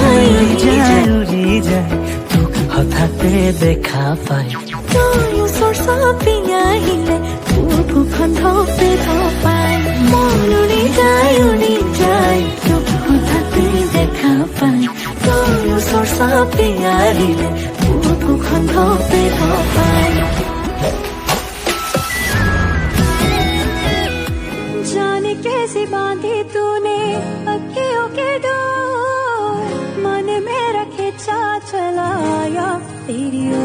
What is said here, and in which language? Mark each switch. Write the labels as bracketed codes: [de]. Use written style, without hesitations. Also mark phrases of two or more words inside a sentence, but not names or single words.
[as] যায় তোক হঠাতে দেখা পাই তই ওচৰ চাপি আহিলে বুকুখন ধপে ধপাই মন উৰি যায় তোক হঠাতে দেখা পাই তই ওচৰ চাপি আহিলে বুকুখন ধপে ধপাই [hi] कैसे बांधी तूने अखियों के डोर मन में रखे चा चलाया तेरी